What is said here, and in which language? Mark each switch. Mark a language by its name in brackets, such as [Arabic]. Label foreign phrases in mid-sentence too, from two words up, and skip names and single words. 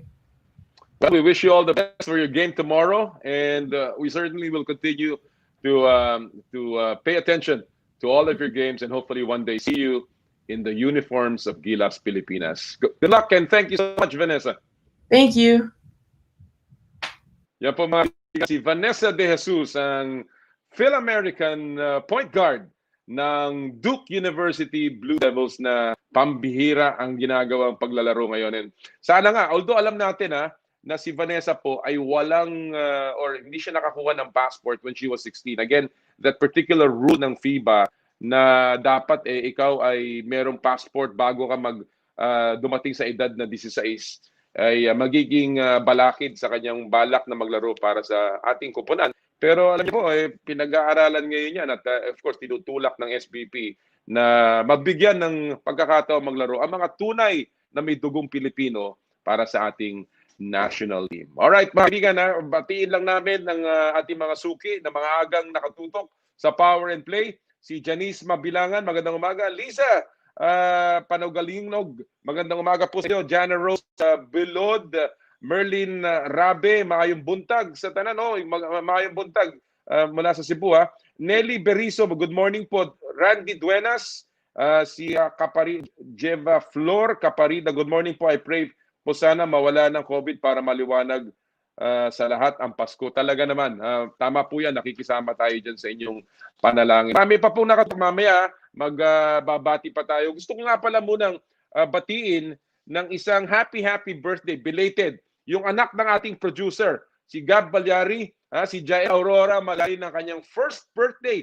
[English] Well, we wish you all the best for your game tomorrow, and we certainly will continue to pay attention to all of your games, and hopefully one day see you in the uniforms of Gilas Pilipinas. Good luck, and thank you so much, Vanessa. Thank you. [Filipino] Yan po mga kaibigan, si Vanessa De Jesus, ang Phil-American [English] point guard [Filipino] ng Duke University Blue Devils na pambihira ang ginagawang paglalaro ngayon. And sana nga, although alam natin na si Vanessa po ay walang or hindi siya nakakuha ng passport [English] when she was 16. Again, that particular rule [Filipino] ng FIBA na dapat ikaw ay merong passport bago ka dumating sa edad na 16 ay magiging balakid sa kanyang balak na maglaro para sa ating koponan. Pero alam niyo po, pinag-aaralan ngayon yan at [English] of course [Filipino] tinutulak ng SBP na mabigyan ng pagkakataon maglaro ang mga tunay na may dugong Pilipino para sa ating national team. Alright, mga kaibigan, batiin lang namin ng ating mga suki na mga agang nakatutok sa Power and Play. Si Janice Mabilangan, magandang umaga. Lisa Panaugalingnog, magandang umaga po sa inyo. [Cebuano] Jana Rose Bilod, Merlin Rabe, maayong buntag sa tanan. Maayong buntag [Filipino] mula sa Cebu. Nelly Beriso, [English] good morning [Filipino] po. Randy Duenas, si Jeva Flor Caparida, [English] good morning po. I pray [Filipino] po sana mawala ng COVID para maliwanag sa lahat ang Pasko. Talaga naman, tama po yan, nakikisama tayo dyan sa inyong panalangin. Marami pa pong nakatok, mamaya magbabati pa tayo. Gusto ko nga pala munang batiin ng isang [English] happy birthday, [Filipino] belated, yung anak ng ating producer, si Gab Balyari, si Jael Aurora, malay ng kanyang [English] first birthday.